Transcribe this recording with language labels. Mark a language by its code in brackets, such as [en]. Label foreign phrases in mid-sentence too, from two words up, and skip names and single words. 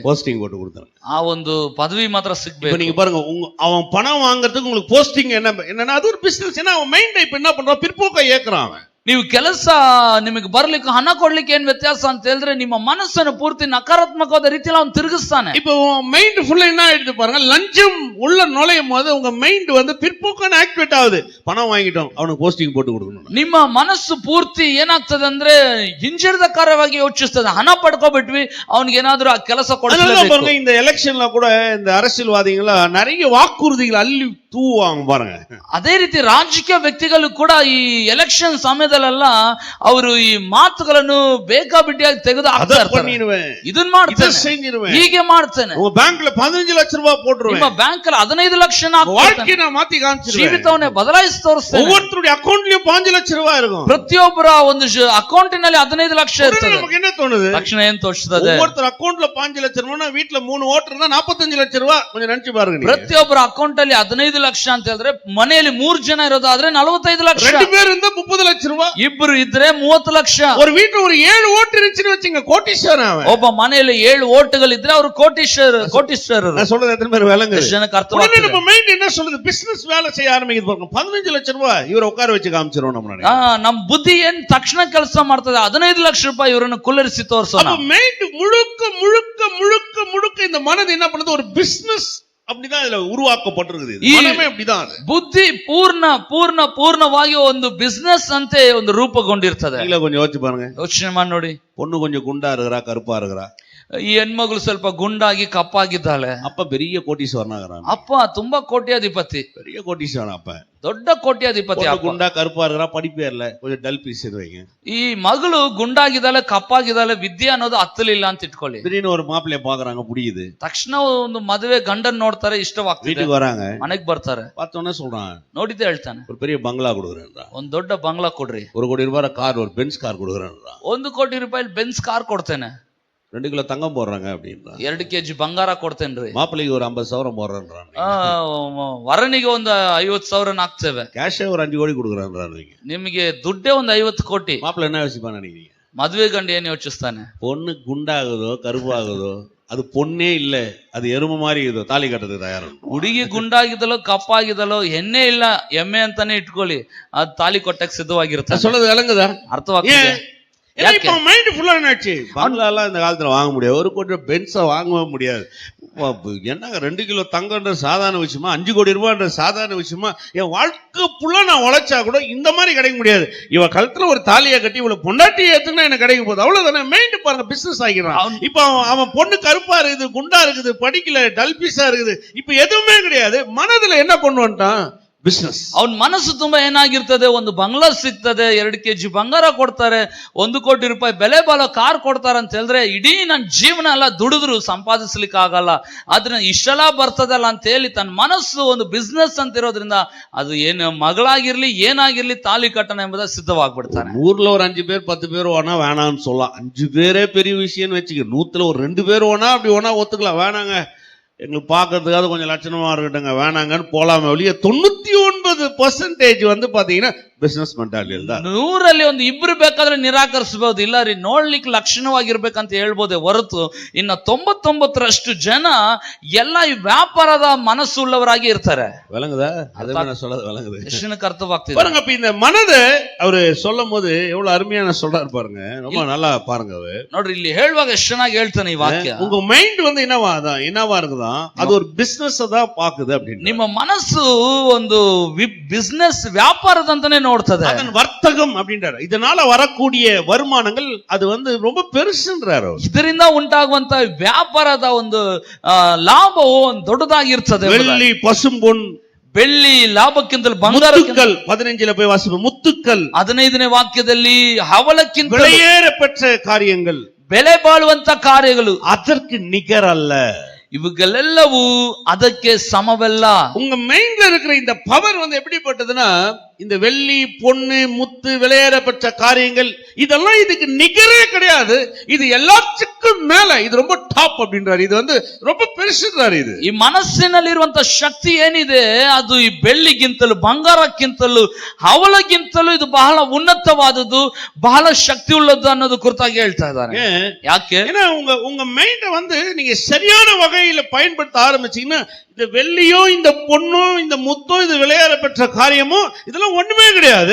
[ta] போஸ்டிங் போட்டு கொடுத்துறாங்க. [kn] ಆ ಒಂದು ಪದವಿ ಮಾತ್ರ ಸಿಗ್ಬೇಕು. [ta] நீங்க பாருங்க, அவன் பணம் வாங்குறதுக்கு உங்களுக்கு போஸ்டிங் என்னன்னா அது ஒரு பிசினஸ். ஏன்னா அவன் மைண்ட் இப்ப என்ன பண்றான், பிற்போக்க ஏக்குறான் அவன். [kn] ನೀವು ಕೆಲಸ ನಿಮಗೆ ಬರ್ಲಿಕ್ಕೆ ಹಣ ಕೊಡ್ಲಿಕ್ಕೆ ಏನ್ ವ್ಯತ್ಯಾಸ ಅಂತ ಹೇಳಿದ್ರೆ, ನಿಮ್ಮ ಮನಸ್ಸನ್ನು ಪೂರ್ತಿ ನಕಾರಾತ್ಮಕವಾದ ರೀತಿಯಲ್ಲಿ ಅವನು ತಿರುಗಿಸ್ತಾನೆ. [ta] இப்போ [en] mind full [ta] என்ன ஆயிடுது பாருங்க, லஞ்சம் உள்ள நுழையும் போது உங்க மைண்ட் பிற்போக்கான ஆக்டிவேட் ஆகுது. பணம் வாங்கிட்டோம், அவனுக்கு போஸ்டிங் போட்டு கொடுக்கணும். [kn] ನಿಮ್ಮ ಮನಸ್ಸು ಪೂರ್ತಿ ಏನಾಗ್ತದೆ ಅಂದ್ರೆ ಹಿಂಜರಿದ ಕಾರ್ಯವಾಗಿ ಯೋಚಿಸ್ತದೆ. ಹಣ ಪಡ್ಕೊಬಿಟ್ವಿ, ಅವನಿಗೆ ಏನಾದ್ರೂ ಆ ಕೆಲಸ ಕೊಡಬೇಕು. [ta] பாருங்க, இந்த எலெக்ஷன்ல கூட இந்த அரசியல்வாதிகள நிறைய வாக்குறுதிகள் அள்ளி தூவாங்க பாருங்க. [kn] ಅದೇ ರೀತಿ ರಾಜಕೀಯ ವ್ಯಕ್ತಿಗಳು ಕೂಡ ಈ ಎಲೆಕ್ಷನ್ ಸಮಯದಲ್ಲೆಲ್ಲ ಅವರು ಈ ಮಾತುಗಳನ್ನು ಬೇಕಾಬಿಟ್ಟಿಯಾಗಿ ತೆಗೆದು ಹಾಕ್ತಾರೆ. ಇದನ್ನ ಮಾಡ್ತೇನೆ, ಹೀಗೆ ಮಾಡ್ತೇನೆ, [ta] உங்க பேங்க்ல 15 லட்சம் ரூபாய் போட்டுருவேன், [kn] ನಿಮ್ಮ ಬ್ಯಾಂಕ್ ಅಲ್ಲಿ 15 ಲಕ್ಷ [ta] வாழ்க்கையை நான் மாத்தி காமிச்சிருவேன், [kn] ಜೀವಿತವನ್ನೇ ಬದಲಾಯಿಸಿ ತೋರಿಸ್ತೇನೆ. [ta] ஒவ்வொருத்தருடைய அக்கவுண்ட்லயும் 5 லட்சம் ரூபாய் இருக்கும், [kn] ಪ್ರತಿಯೊಬ್ಬರ ಒಂದು ಅಕೌಂಟಿನಲ್ಲಿ 15 ಲಕ್ಷ ಇರ್ತದೆ. [ta] நமக்கு என்ன தோணுது, [kn] ತಕ್ಷಣ ಏನ್ ತೋರಿಸ್ತದೆ, [ta] ஒவ்வொருத்தர் அக்கவுண்ட்ல 5 லட்சம் ரூபாய், வீட்ல 3 ஓட்டர் இருந்தா 45 லட்சம் ரூபாய். கொஞ்சம் நினைச்சு பாருங்க, [kn] ಪ್ರತಿಯೊಬ್ಬರ ಅಕೌಂಟ್ ಅಲ್ಲಿ 15 ಲಕ್ಷ ಅಂತ ಹೇಳಿದ್ರೆ ಮನೆಯಲ್ಲಿ 3 ಜನ ಇರೋದಾದ್ರೆ 45 ಲಕ್ಷ, [ta] 2 பேர் இருந்தா 30 லட்சம் ரூபாய், [kn] ಇಬ್ಬರು ಇದ್ರೆ 30 ಲಕ್ಷ. [ta] ஒரு வீட்டுல ஒரு 7 ஓட்டு இருந்துச்சுன்னு வச்சுங்க, கோடீஸ்வரன் அவன். [kn] ಒಬ್ಬ ಮನೆಯಲ್ಲಿ 7 ಓಟುಗಳು ಇದ್ರೆ ಅವರು ಕೋಟೀಶ್ವರರು. [ta] நான் சொல்றது எத்தனை பேர் விளங்குது? [kn] ಜನಕ್ಕೆ ಅರ್ಥವಾಗ್ತದೆ. [ta] நம்ம மைண்ட் என்ன சொல்லுது, பிசினஸ் வேலை செய்ய ஆரம்பிக்குது பாருங்க. 15 லட்சம் ரூபாய் இவரை உட்கார வச்சு காமிச்சிரோம் நம்ம. ನಮ್ಮ ಬುದ್ಧಿ ಏನ್ ತಕ್ಷಣ ಕೆಲಸ ಮಾಡ್ತದೆ, 15 ಲಕ್ಷ ರೂಪಾಯಿ ಇವರನ್ನು ಕುಳ್ಳರಿಸಿ ತೋರಿಸೋಣ. மைண்ட் முழுக்க முழுக்க முழுக்க முழுக்க இந்த மனது என்ன பண்ணுது, ஒரு பிசினஸ் அப்படிதான் இதுல உருவாக்கப்பட்டிருக்குது. மனமே அப்படிதான். [kn] ಬುದ್ಧಿ ಪೂರ್ಣವಾಗಿ ಒಂದು ಬಿಸ್ನೆಸ್ ಅಂತೆ ಒಂದು ರೂಪುಗೊಂಡಿರ್ತದೆ. [ta] இல்ல கொஞ்சம் யோசிச்சு பாருங்க, [kn] ಯೋಚನೆ ಮಾಡಿ ನೋಡಿ. [ta] பொண்ணு கொஞ்சம் குண்டா இருக்கிறா, கருப்பா இருக்கிறா, [kn] ಈ ಹೆಣ್ಮಗಳು ಸ್ವಲ್ಪ ಗುಂಡಾಗಿ ಕಪ್ಪಾಗಿದ್ದಾಳೆ, [ta] அப்ப பெரிய கோடீஸ்வரனாகிறான், [kn] ಅಪ್ಪ ತುಂಬಾ ಕೋಟ್ಯಾಧಿಪತಿ, [ta] பெரிய கோடீஸ்வரன். அப்ப [kn] ದೊಡ್ಡ ಕೋಟ್ಯಾಧಿಪತಿ. [ta] குண்டா கருப்பா இருக்கிறா, படிப்பே இல்ல, கொஞ்சம் [en] dull piece [ta] வைங்க. [kn] ಈ ಮಗಳು ಗುಂಡಾಗಿದ್ದಾಳೆ, ಕಪ್ಪಾಗಿದ್ದಾಳೆ, ವಿದ್ಯೆ ಅನ್ನೋದು ಹತ್ತಲಿಲ್ಲ ಅಂತ ಇಟ್ಕೊಳ್ಳಿ. [ta] திடீர்னு ஒரு மாப்பிள்ளைய பாக்குறாங்க, புடியுது, [kn] ತಕ್ಷಣ ಒಂದು ಮದುವೆ ಗಂಡನ್ ನೋಡ್ತಾರೆ, ಇಷ್ಟವಾಗ್ತದೆ, [ta] வீட்டுக்கு வராங்க, [kn] ಮನೆಗ್ ಬರ್ತಾರೆ, [ta] பார்த்தோன்னே சொல்றான், [kn] ನೋಡಿದ್ದೆ ಹೇಳ್ತಾನೆ, [ta] ஒரு பெரிய பங்களா கொடுக்குறேன், [kn] ಒಂದ್ ದೊಡ್ಡ ಬಂಗ್ಲಾ ಕೊಡ್ರಿ, [ta] 1 கோடி ரூபாய் கார், ஒரு பென்ஸ் கார் கொடுக்குறேன், [kn] 1 ಕೋಟಿ ರೂಪಾಯಿ ಬೆನ್ಸ್ ಕಾರ್ ಕೊಡ್ತೇನೆ, [ta] 2 கிலோ தங்கம் போடுறாங்க அப்படின்றான், [kn] 2 kg ಬಂಗಾರ ಕೊಡ್ತೇನ್ರಿ, [ta] மாப்பிள்ளைக்கு ஒரு 50,000 போடுறான்றான், [kn] ವರನಿಗೆ ಒಂದು 50,000 ಹಾಕ್ತೇವೆ, [ta] கேஷே ஒரு 5 கோடி கொடுக்குறான்றான். [kn] ನಿಮಗೆ ದುಡ್ಡೇ ಒಂದು 50 ಕೋಟಿ. [ta] மாப்பிள்ளை என்ன யோசிப்பான் நினைக்கிறீங்க? [kn] ಮದುವೆ ಗಂಡ ಏನ್ ಯೋಚಿಸ್ತಾನೆ, [ta] பொண்ணு குண்டாகுதோ கருப்பாகுதோ அது பொண்ணே இல்ல, அது எருமை மாதிரி இதோ தாலி கட்டுறதுக்கு தயாரம். [kn] ಹುಡುಗಿ ಗುಂಡಾಗಿದ್ದಲೋ ಕಪ್ಪಾಗಿದ್ದಲೋ ಎಣ್ಣೆ ಇಲ್ಲ ಎಮ್ಮೆ ಅಂತಾನೆ ಇಟ್ಕೊಳ್ಳಿ, ಅದು ತಾಲಿ ಕೊಟ್ಟಕ್ಕೆ ಸಿದ್ಧವಾಗಿರುತ್ತೆ. [ta] சொல்றது விளங்குதா? [kn] ಅರ್ಥವಾಗ್ತದೆ. [ta] இப்ப [en] mind full [ta] என்னாச்சு, பங்களாலாம் இந்த காலத்துல வாங்க முடியாது, 1 கோடி பென்ஸா வாங்கவே முடியாது. என்னங்க 2 கிலோ தங்கன்ற சாதாரண விஷயமா, 5 கோடி ரூபாய்ன்ற சாதாரண விஷயமா? என் வாழ்க்கை புள்ள நான் உழைச்சா கூட இந்த மாதிரி கிடைக்க முடியாது. இவ கழுத்துல ஒரு தாலியை கட்டி இவ்வளவு பொண்டாட்டி ஏத்துனா எனக்கு கிடைக்க போகுது, அவ்வளவுதானே. மெயின்ட் பாருங்க, பிசினஸ் ஆகிறான். இப்ப அவன் பொண்ணு கருப்பா இருக்குது, குண்டா இருக்குது, படிக்கல, டல்பிஸா இருக்குது, இப்ப எதுவுமே கிடையாது. மனதுல என்ன கொண்டு வந்துட்டான்? [kn] ಬಿಸ್ನೆಸ್. ಅವನ ಮನಸ್ಸು ತುಂಬಾ ಏನಾಗಿರ್ತದೆ, ಒಂದು ಬಂಗ್ಲಾ ಸಿಗ್ತದೆ, 2 kg ಬಂಗಾರ ಕೊಡ್ತಾರೆ, 1 ಕೋಟಿ ರೂಪಾಯಿ ಬೆಲೆ ಬಾಳೋ ಕಾರ್ ಕೊಡ್ತಾರೆ ಅಂತ ಹೇಳಿದ್ರೆ ಇಡೀ ನನ್ನ ಜೀವನ ಎಲ್ಲ ದುಡಿದ್ರು ಸಂಪಾದಿಸ್ಲಿಕ್ಕೆ ಆಗಲ್ಲ, ಆದ್ರೆ ಇಷ್ಟೆಲ್ಲ ಬರ್ತದಲ್ಲ ಅಂತ ಹೇಳಿ ತನ್ನ ಮನಸ್ಸು ಒಂದು ಬಿಸ್ನೆಸ್ ಅಂತ ಇರೋದ್ರಿಂದ ಅದು ಏನು ಮಗಳಾಗಿರ್ಲಿ ಏನಾಗಿರ್ಲಿ ತಾಲಿ ಕಟ್ಟಣ ಎಂಬುದ ಸಿದ್ಧವಾಗ್ಬಿಡ್ತಾನೆ. [ta] ஊர்ல ஒரு 5 பேர் 10 பேர் வேணா வேணாம்னு சொல்லலாம். 5 பேரே பெரிய விஷயம்னு வச்சுக்க. 100ல ஒரு 2 பேர் வேணா அப்படி வேணா ஒத்துக்கலாம், வேணாங்க எங்களுக்கு பார்க்கறதுக்காக கொஞ்சம் லட்சணமா இருக்கட்டுங்க வேணாங்கன்னு போலாமே ஒழிய 99% வந்து பாத்தீங்கன்னா [en] business mentality [ta] தான். [kn] 100ರಲ್ಲಿ ಒಂದು ಇಬ್ರು ಬೇಕಾದ್ರೆ ನಿರಾಕರಿಸಬಹುದು, ಇಲ್ಲ ರೀ ನೋಡ್ಲಿಕ್ಕೆ ಲಕ್ಷಣವಾಗಿರ್ಬೇಕಂತ ಹೇಳ್ಬೋದೇ ಹೊರತು ಇನ್ನ 99ರಷ್ಟು ಜನ ಎಲ್ಲ ಈ ವ್ಯಾಪಾರದ ಮನಸ್ಸುಳ್ಳವರಾಗಿ ಇರ್ತಾರೆ. [ta] விளங்குதா? அதுவே நான் சொல்றது விளங்குது. [kn] ಎಷ್ಟು ಅರ್ಥವಾಗ್ತಿದೆ [ta] பாருங்க. அப்ப இந்த மனதை அவரு சொல்லும் போது எவ்வளவு அருமையான சொல்றாரு பாருங்க, ரொம்ப நல்லா பாருங்க. அவரு [kn] ನೋಡ್ರಿ ಇಲ್ಲಿ ಹೇಳುವಾಗ ಎಷ್ಟು ಚೆನ್ನಾಗಿ ಹೇಳ್ತಾನೆ ಈ ವಾಕ್ಯ. [ta] உங்க மைண்ட் வந்து என்னவா இருக்குதான், அது ஒரு பிசினஸ் தான் பாக்குது அப்படின்னு. [kn] ನಿಮ್ಮ ಮನಸ್ಸು ಒಂದು ಬಿಸ್ನೆಸ್ ವ್ಯಾಪಾರದಂತಾನೆ ನೋಡ್ತದೆ, [ta] அதன் வர்த்தகம் அப்படின்றாரு. இதனால வரக்கூடிய வருமானங்கள் அது வந்து ரொம்ப பெருசுன்றாரு. [kn] ಇದರಿಂದ ಉಂಟಾಗುವಂತ ವ್ಯಾಪಾರದ ಒಂದು ಲಾಭವು ದೊಡ್ಡದಾಗಿರ್ತದೆ. [ta] வெள்ளி பசும்பொன், [kn] ಬೆಳ್ಳಿ ಲಾಭಕ್ಕಿಂತಲೂ ಬಂಗಾರ. [ta] 15ல போய் வாசிப்போம். ಮುತ್ತುக்கல் [kn] 15ನೇ ವಾಕ್ಯದಲ್ಲಿ ಹವಳಕ್ಕಿಂತ [ta] விலையேற பெற்ற காரியங்கள், [kn] ಬೆಲೆ ಬಾಳುವಂತ ಕಾರ್ಯಗಳು [ta] அதற்கு நிகரல்ல. [kn] ಇವುಗಳೆಲ್ಲವೂ ಅದಕ್ಕೆ ಸಮವಲ್ಲ. [ta] உங்க மைண்ட்ல இருக்கிற இந்த பவர் வந்து எப்படிப்பட்டதுன்னா, இந்த வெள்ளி பொன்னு முத்து விலையேற பெற்ற காரியங்கள் இதெல்லாம் இதுக்கு நிகரே கிடையாது. இது எல்லாத்துக்கும் மேல, இது ரொம்ப டாப் அப்படின்றாரு. இது வந்து ரொம்ப பெருசுன்றாரு. இது [kn] ಈ ಮನಸ್ಸಿನಲ್ಲಿರುವಂತ ಶಕ್ತಿ ಏನಿದೆ ಅದು ಈ ಬೆಳ್ಳಿಗಿಂತಲೂ ಬಂಗಾರಕ್ಕಿಂತಲೂ ಹವಳಗಿಂತಲೂ ಇದು ಬಹಳ ಉನ್ನತವಾದದ್ದು, ಬಹಳ ಶಕ್ತಿ ಉಳ್ಳದ್ದು ಅನ್ನೋದು ಕುರಿತಾಗಿ ಹೇಳ್ತಾ ಇದ್ದಾನೆ. ಯಾಕೆ? [ta] ஏன்னா உங்க மைண்ட வந்து நீங்க சரியான வகையில பயன்படுத்த ஆரம்பிச்சீங்கன்னா, இந்த வெள்ளியோ இந்த பொண்ணோ இந்த முத்தோ இது விளையாட பெற்ற காரியமோ இதெல்லாம் ஒண்ணுமே கிடையாது.